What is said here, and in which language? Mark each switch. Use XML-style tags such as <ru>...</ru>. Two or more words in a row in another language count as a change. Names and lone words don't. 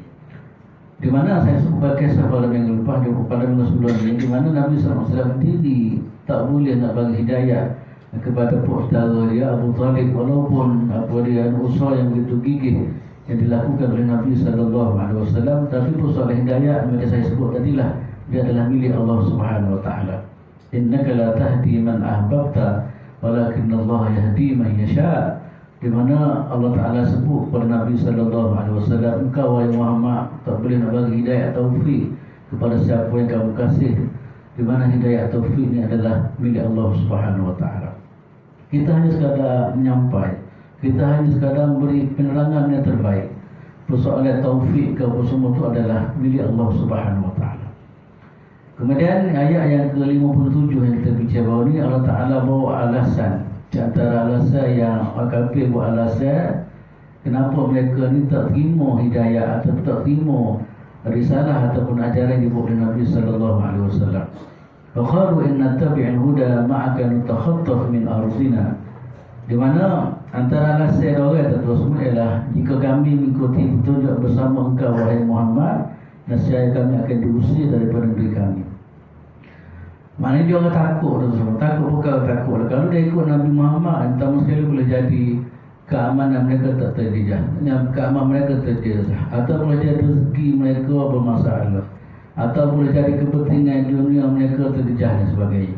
<ms>Di mana saya sebut kisah pada minggu lepas, pada minggu sebelum ini, di mana Nabi SAW sendiri tak boleh nak bagi hidayah kepada pak saudara dia Abu Talib, walaupun dia usaha yang begitu gigih yang dilakukan oleh Nabi SAW. Tapi persoalan hidayah macam saya sebut tadilah, dia adalah milik Allah</ms> <ar>سبحانه و تعالى. إنك لا تهدي من أحببت ولكن الله يهدي من يشاء.</ar> <ms>Di mana Allah Taala sebut kepada Nabi SAW, engkau wahai Muhammad tak boleh nak bagi hidayah taufik kepada siapa yang kamu kasih. Di mana hidayah taufik ni adalah milik Allah</ms> <ar>سبحانه و تعالى.</ar> <ms>Kita hanya sekadar menyampaikan, kita hanya sekadar memberi penerangan yang terbaik. Persoalan taufik ke apa semua itu adalah milik Allah</ms> <ar>سبحانه و تعالى.</ar> <ms>Kemudian ayat yang ke-57 yang kita bincang bahawa ni, Allah Taala bawa alasan. Di antara alasan yang orang kafir buat alasan kenapa mereka ni tak terima hidayah atau tak terima risalah ataupun ajaran yang dibawa oleh Nabi</ms> <ar>صلى الله عليه وسلم. فقالوا إن نتبع الهدى معك نتخطف من أرضنا.</ar> <ms>Di mana antara alasan orang tersebut ialah, jika kami mengikuti petunjuk bersama engkau wahai Muhammad, nescaya kami akan diusir daripada negeri kami. Maknanya dia orang takut tersebut. Takut bukan takut. Kalau dia ikut Nabi Muhammad, pertama sekali boleh jadi keamanan mereka tak terjejah, keamanan mereka terjejah, atau boleh jadi rezeki mereka bermasalah, atau boleh jadi kepentingan dunia mereka terjejah dan sebagainya.</ms>